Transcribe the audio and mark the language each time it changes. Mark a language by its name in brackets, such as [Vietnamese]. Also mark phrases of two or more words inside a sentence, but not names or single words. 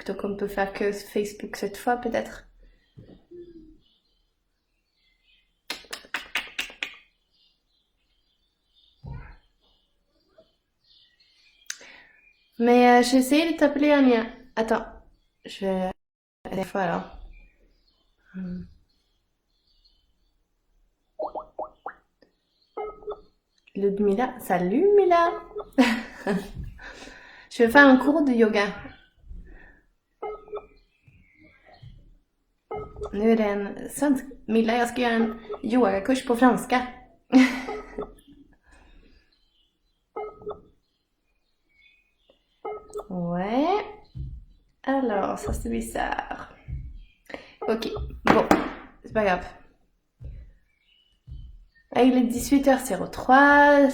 [French] Donc, on peut faire que Facebook cette fois, peut-être. Mais j'ai essayé de t'appeler, Anya. Attends, je vais à la fois alors. Ludmila, salut Mila. Je vais faire un cours de yoga. [Swedish] Nu är det en svensk... Milla, jag ska göra en yogakurs på franska. [French] Ouais. Alors, ça c'est bizarre. Ok, bon, c'est pas grave. Ah, il est 18h03.